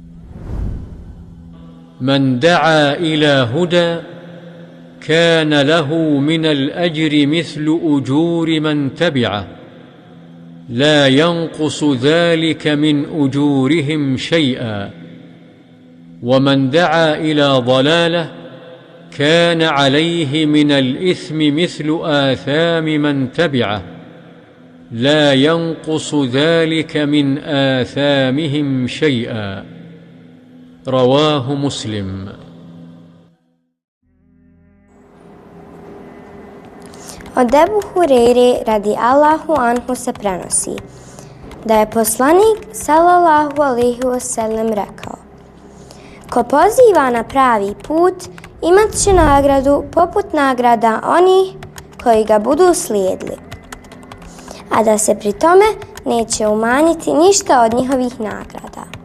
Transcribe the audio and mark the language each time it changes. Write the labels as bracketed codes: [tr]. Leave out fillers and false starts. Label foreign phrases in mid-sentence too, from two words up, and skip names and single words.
[ar] من دعا إلى هدى كان له من الأجر مثل أجور من تبعه لا ينقص ذلك من أجورهم شيئا، ومن دعا إلى ضلالة كان عليه من الإثم مثل آثام من تبعه لا ينقص ذلك من آثامهم شيئا. رواه مسلم. [bs] Od Ebu Hureyre [ar] رضي الله عنه [bs] se prenosi da je poslanik [ar] صلى الله عليه وسلم [bs] rekao: ko poziva na pravi put imat će nagradu poput nagrada onih koji ga budu slijedili, a da se pri tome neće umanjiti ništa od njihovih nagrada.